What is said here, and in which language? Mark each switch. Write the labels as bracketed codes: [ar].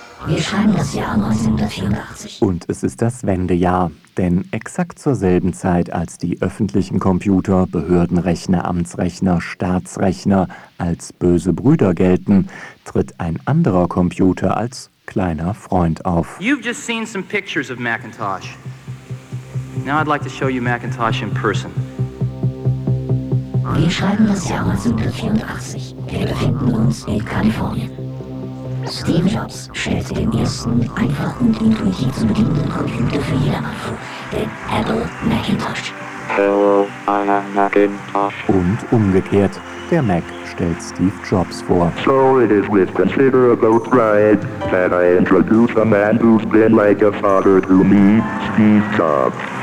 [de] Wir schreiben das Jahr 1984. Und es ist das Wendejahr, denn exakt zur selben Zeit, als die öffentlichen Computer, Behördenrechner, Amtsrechner, Staatsrechner als böse Brüder gelten, tritt ein anderer Computer als kleiner Freund auf. [en] You've just seen some pictures of Macintosh. Now I'd like to show you Macintosh in person. [de] Wir schreiben das Jahr 1984. Wir befinden uns in Kalifornien. Steve Jobs stellte den ersten einfachen und intuitiv zu bedienenden Computer für jedermann vor, den Apple Macintosh. [en] Hello, I am Macintosh. [de] Und umgekehrt, der Mac stellt Steve Jobs vor. [en] So it is with considerable pride that I introduce a man who's been like a father to me, Steve Jobs.